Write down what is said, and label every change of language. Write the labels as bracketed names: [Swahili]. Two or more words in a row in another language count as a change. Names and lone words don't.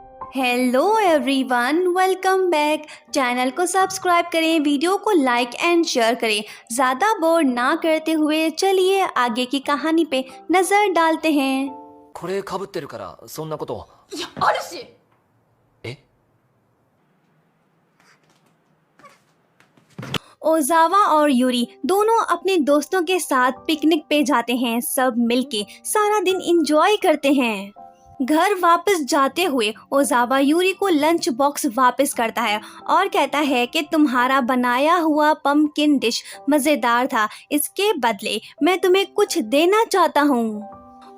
[English] Hello everyone, welcome back. [Hindi] चैनल को सब्सक्राइब करें, वीडियो को [English] like and share [Hindi] करें। ज़्यादा बोर ना करते हुए चलिए आगे की कहानी पे नज़र डालते हैं। [Japanese] これ被ってるからそんなことを。いや、あるし。え [Hindi] ओजावा और यूरी दोनों अपने दोस्तों के साथ पिकनिक पे जाते हैं। सब मिलके सारा दिन एंजॉय करते हैं। घर वापस जाते हुए ओजावा यूरी को [English] lunch box [Hindi] वापस करता है और कहता है कि तुम्हारा बनाया हुआ [English] pumpkin dish [Hindi] मज़ेदार था, इसके बदले मैं तुम्हें कुछ देना चाहता हूँ।